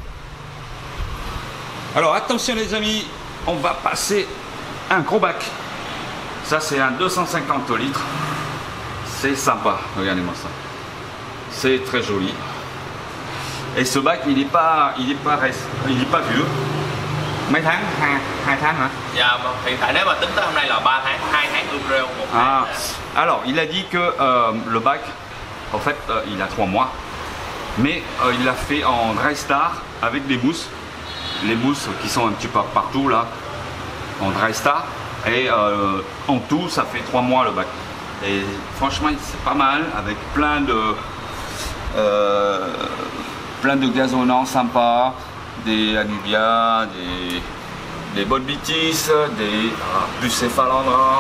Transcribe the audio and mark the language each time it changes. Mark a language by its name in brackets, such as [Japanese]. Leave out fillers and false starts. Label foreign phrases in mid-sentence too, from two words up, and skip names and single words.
[French] Alors attention les amis, on va passer un gros bac. Ça c'est un 250 litres. C'est sympa, regardez-moi ça. C'est très joli. Et ce bac il est pas vieux. [Vietnamese] Mấy tháng? 2 tháng hả? Dạ, hiện tại nếu mà tính tới hôm nay là 3 tháng, 2 tháng ươm rêu, 1 tháng. [French] Alors il a dit que le bac, en fait il a 3 mois. Mais il l'a fait en [English] dry star [French] avec des mousses. Les mousses qui sont un petit peu partout là, en [English] dry star. [French] Et en tout, ça fait 3 mois le bac. Et franchement, c'est pas mal, avec plein de gazonnants sympas, des Anubia, des Bolbitis, des Bucephalandra.